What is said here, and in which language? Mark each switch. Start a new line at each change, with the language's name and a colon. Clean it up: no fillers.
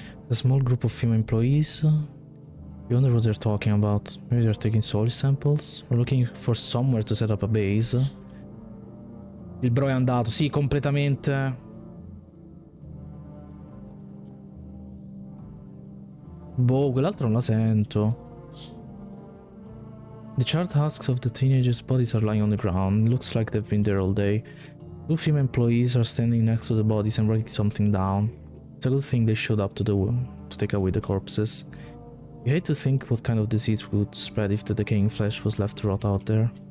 English: A small group of female employees. You wonder what they're talking about. Maybe they're taking soil samples? Or looking for somewhere to set up a base.
Italian: Il bro è andato, sì, completamente. Boh, quell'altro non la sento.
English: The chart husks of the teenagers' bodies are lying on the ground. It looks like they've been there all day. Two female employees are standing next to the bodies and writing something down. It's a good thing they showed up to take away the corpses. You hate to think what kind of disease would spread if the decaying flesh was left to rot out there.